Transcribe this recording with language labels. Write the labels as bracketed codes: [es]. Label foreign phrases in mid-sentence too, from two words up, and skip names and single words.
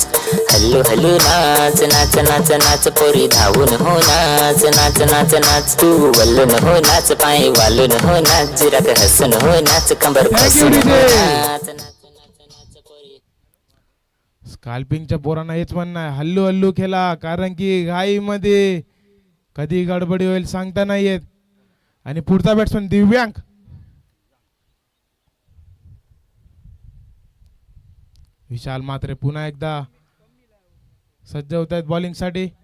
[en] hello hello [mr] नाच नाच नाच नाच पोरी धावून हो नाच नाच नाच नाच. तू वल्लून हो नाच पाय वालून हो नाच जिराक हसून हो नाच कंबर बसून हो नाच नाच नाच नाच पोरी. स्काल्पिंगच्या पोरांना हेच म्हणणं आहे, हल्लू हल्लू खेळा, कारण की घाईमध्ये कधी गडबडी होईल सांगता नाही येत. आणि पुढचा बॅट्समन दिव्यांग. विशाल मात्रे पुन्हा एकदा सज्ज होत आहेत बॉलिंग साठी.